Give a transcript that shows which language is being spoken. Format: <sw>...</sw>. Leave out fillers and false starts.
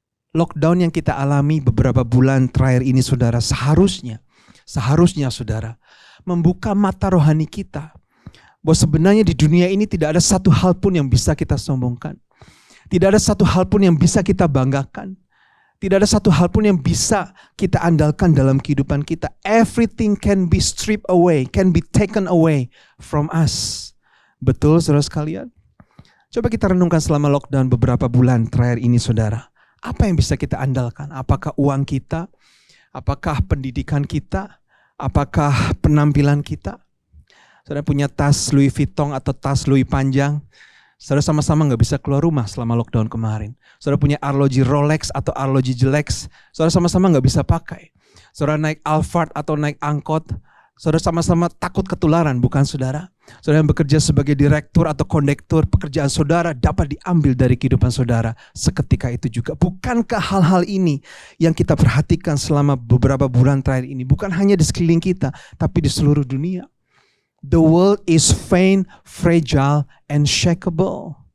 <id>Lockdown yang kita alami beberapa bulan terakhir ini, saudara, seharusnya saudara, membuka mata rohani kita. Bahwa sebenarnya di dunia ini tidak ada satu hal pun yang bisa kita sombongkan. Tidak ada satu hal pun yang bisa kita banggakan. Tidak ada satu hal pun yang bisa kita andalkan dalam kehidupan kita.</id> <en>Everything can be stripped away, can be taken away from us.</en> <id>Betul, saudara sekalian? Coba kita renungkan selama lockdown beberapa bulan terakhir ini, saudara. Apa yang bisa kita andalkan? Apakah uang kita? Apakah pendidikan kita? Apakah penampilan kita? Saudara punya tas Louis Vuitton atau tas Louis panjang? Saudara sama-sama nggak bisa keluar rumah selama lockdown kemarin. Saudara punya arloji Rolex atau arloji jelek, saudara sama-sama nggak bisa pakai. Saudara naik Alphard atau naik angkot, saudara sama-sama takut ketularan, bukan saudara? Saudara yang bekerja sebagai direktur atau kondektur, pekerjaan saudara dapat diambil dari kehidupan saudara seketika itu juga. Bukankah hal-hal ini yang kita perhatikan selama beberapa bulan terakhir ini? Bukan hanya di sekeliling kita, tapi di seluruh dunia.</id> <en>The world is faint, fragile, and shakeable.</en>